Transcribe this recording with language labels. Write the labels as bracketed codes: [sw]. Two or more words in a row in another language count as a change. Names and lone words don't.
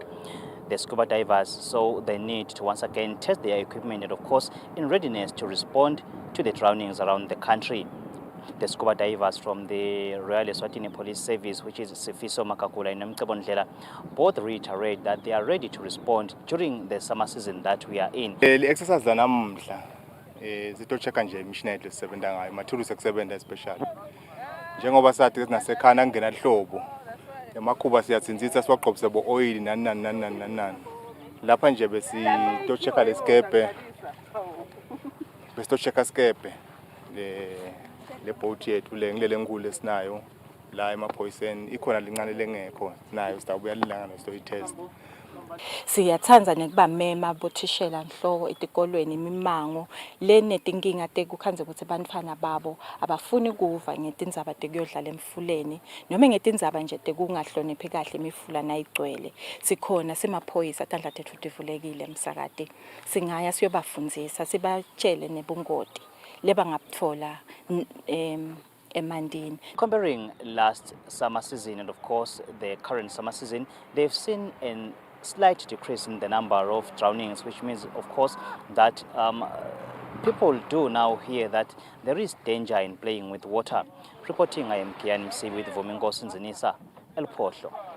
[en] The scuba divers saw the need to once again test their equipment and, of course, in readiness to respond to the drownings around the country. The scuba divers from the Royal Eswatini Police Service, which is Sifiso Makakula and Mcebondlela, both reiterate that they are ready to respond during the summer season that we are in. The exercise [ss] zitocheka nje imishini yethu sisebenza ngayo mathulusi ekusebenza especially njengoba sathi nasekhana ngena hlobo emakhuba siyatsinzisa siwaqhobise bo oil nani lapha nje besitocheka lesikepe besitocheka sikepe le boat yethu le ngilele enkulu esinayo la emaphoyiseni ikhona lincane lengekho nayo sitawubuya lilanga nesitoyitest. Siyathanza nekubamema bothishela Nhloko etikolweni imimango lenetinkinga tekukhanze ukuthi bantfana babo abafuni kuva ngetindzaba tekuyodlala emfuleni noma ngetindzaba nje tekungahloniphi kahle imifula nayigcwele. Sikhona semaphoyisa tandla tethu tivulekile emsakade. Singaya siyobafundzisa sibatshele nebungoti lebangabutfola emandini. [en] Comparing last summer season and, of course, the current summer season, they've seen a slight decrease in the number of drownings, which means, of course, that people do now hear that there is danger in playing with water. Reporting, I am Kian Msi with Vomingo Sinzinisa, El Potlo.